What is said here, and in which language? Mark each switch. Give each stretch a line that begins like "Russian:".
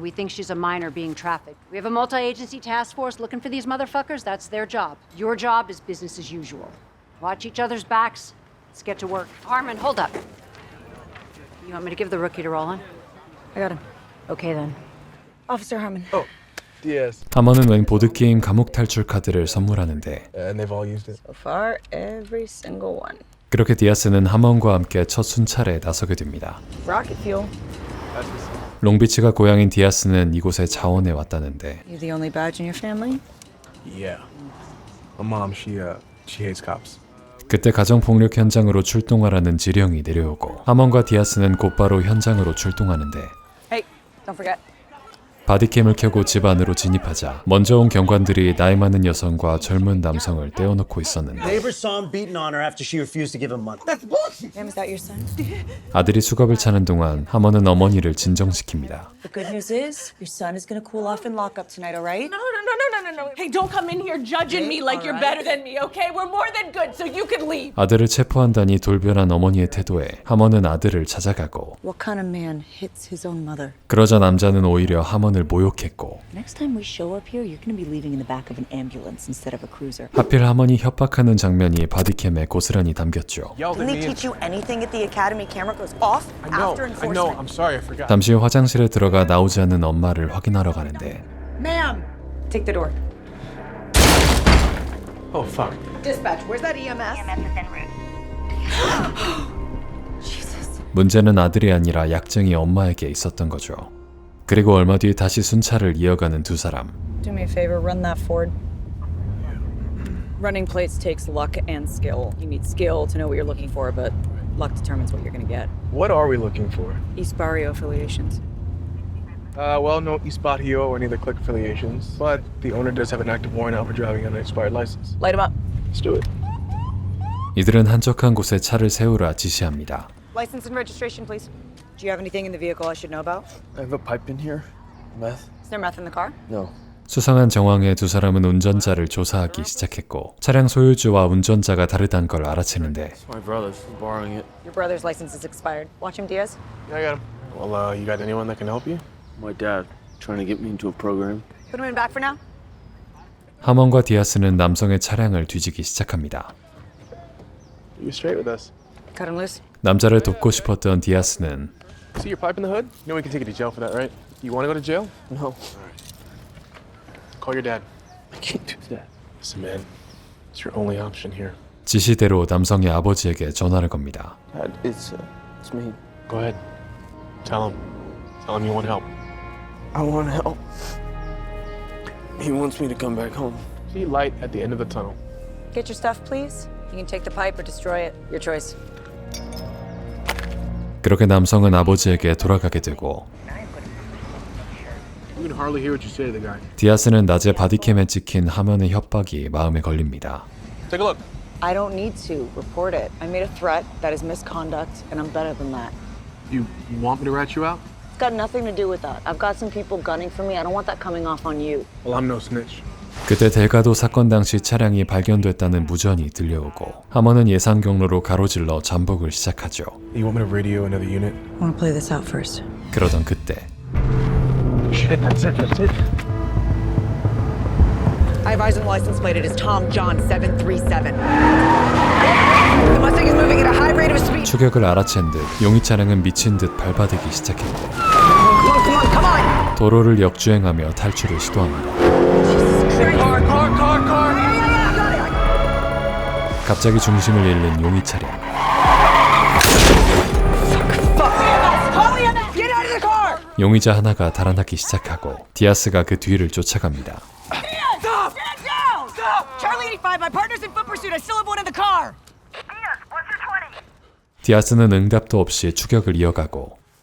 English: We think she's a minor being trafficked. We have a multi-agency task force looking for these motherfuckers. That's their job. Your job is business as usual. Watch each other's backs. Let's get to work. Harmon, hold up. You want me to give the rookie to Roland? I got him. Okay then. Officer Harmon. Oh, Diaz.
Korean: 하먼은 웬 보드게임 감옥 탈출 카드를 선물하는데
English: And they've all used it. So far, every single one.
Korean: 그렇게 디아스는 하먼과 함께 첫 순찰에 나서게 됩니다.
English: Rocket fuel.
Korean: 롱비치가 고향인 디아스는 이곳에 자원해 왔다는데
English: You the only badge in your family? Yeah. My mom, she hates cops.
Korean: 그때 가정폭력 현장으로 출동하라는 지령이 내려오고 하먼과 디아스는 곧바로 현장으로 출동하는데
English: Hey, don't forget.
Korean: 바디캠을 켜고 집 안으로 진입하자 먼저 온 경관들이 나이 많은 여성과 젊은 남성을 떼어놓고 있었는데
English: Neighbors saw him beating on her after she refused to give him money. That's bullshit. Ma'am, is that your son?
Korean: 아들이 수갑을 차는 동안 하먼은 어머니를 진정시킵니다.
English: The good news is your son is gonna cool off in lockup tonight, all right? No. Hey, don't come in here judging me like you're better than me, okay? We're more than good, so you can leave.
Korean: 아들을 체포한다니 돌변한 어머니의 태도에 하먼은 아들을 찾아가고
English: What kind of man hits his own mother?
Korean: 그러자 남자는 오히려 하먼을 모욕했고
English: Next time we show up here, you're gonna be leaving in the back of an ambulance instead of a cruiser.
Korean: 하필 하먼이 협박하는 장면이 바디캠에 고스란히 담겼죠.
English: Yelled at Didn't they me. teach you anything at the academy? Camera goes off after I enforcement. know. I'm sorry. I forgot.
Korean: 잠시 후 화장실에 들어가 나오지 않는 엄마를 확인하러 가는데
English: Ma'am! Take the door. Oh fuck. Dispatch, where's that EMS? EMS is en route.
Korean: 문제는 아들이 아니라 약증이 엄마에게 있었던 거죠. 그리고 얼마 뒤 다시 순찰을 이어가는 두 사람.
English: Do me a favor, run that Ford. Running plates takes luck and skill. You need skill to know what you're looking for, but luck determines what you're gonna get. What are we looking for? East Barrio affiliations. Well, no East Barrio or any of the clique affiliations, but the owner does have an active warrant out for driving on an expired license. Light him up. Let's do it.
Korean: 이들은 한적한 곳에 차를 세우라 지시합니다.
English: License and registration, please. Do you have anything in the vehicle I should know about? I have a pipe in here. Meth? Is there meth in the car? No.
Korean: 수상한 정황에 두 사람은 운전자를 조사하기 시작했고 차량 소유주와 운전자가 다르단 걸 알아채는데
English: My brother's borrowing it. Your brother's license is expired. Watch him, Diaz. Yeah, I got him. Well, you got anyone that can help you? My dad trying to get me into a program. Put him in back for now.
Korean: 하먼과 디아스는 남성의 차량을 뒤지기 시작합니다.
English: You straight with us. Cut him loose.
Korean: 남자를 돕고 싶었던 디아스는
English: See your pipe in the hood? You know we can take you to jail for that, right? You want to go to jail? No, Call your dad. I can't do that. Listen, man. It's your only option here.
Korean: 지시대로 남성의 아버지에게 전화를 겁니다.
English: Dad, it's me. Go ahead. Tell him. Tell him you want help. I want help. He wants me to come back home. See light at the end of the tunnel. Get your stuff, please. You can take the pipe or destroy it. Your choice.
Korean: 그렇게 남성은 아버지에게 돌아가게 되고
English: You can hardly hear what you say to the guy.
Korean: 디아스는 낮에 바디캠에 찍힌 하먼의 협박이 마음에 걸립니다.
English: Take a look. I don't need to report it. I made a threat. That is misconduct, and I'm better than that. You want me to rat you out? It's got nothing to do with that. I've got some people gunning for me. I don't want that coming off on you. Well, I'm no snitch.
Korean: 그때 델가도 사건 당시 차량이 발견됐다는 무전이 들려오고 하먼은 예상 경로로 가로질러 잠복을 시작하죠.
English: You want me to radio another unit? I want to play this out first.
Korean: 그러던 그때
English: Shit, that's it. I have eyes on the license plate. It is Tom John 737. The Mustang is moving at a high rate of speed.
Korean: 추격을 알아챈 듯 용의 차량은 미친 듯 밟아대기 시작했고
English: Come on.
Korean: 도로를 역주행하며 탈출을 시도합니다. 갑자기 중심을 잃는 용의 차량.
English: Get out of the car.
Korean: 용의자 하나가 달아나기 시작하고 디아스가 그 뒤를 쫓아갑니다.
English: Stop! Stand down! Stop! Charlie 85, my partner's in foot pursuit. I still have one in the car. Diaz, what's your 20?
Korean: 디아스는 응답도 없이 추격을 이어가고